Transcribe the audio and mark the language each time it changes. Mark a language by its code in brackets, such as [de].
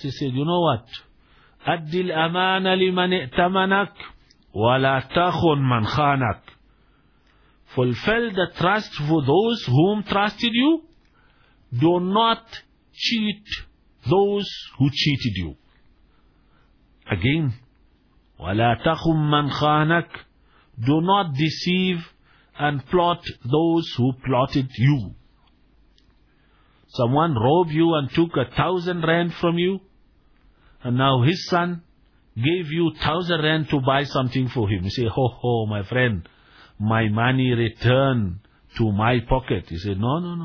[en] He said, you know what? [ar] أَدِّ الْأَمَانَ لِمَنْ اِتَّمَنَكْ وَلَا تَخُنْ مَنْ خَانَكْ. [en] Fulfill the trust for those whom trusted you. Do not cheat those who cheated you. Again, [ar] وَلَا تَخُمْ مَنْ خَانَكْ. [en] Do not deceive and plot those who plotted you. Someone robbed you and took 1,000 rand from you, and now his son gave you 1,000 rand to buy something for him. You say, ho ho, my friend, my money return to my pocket. He said, no.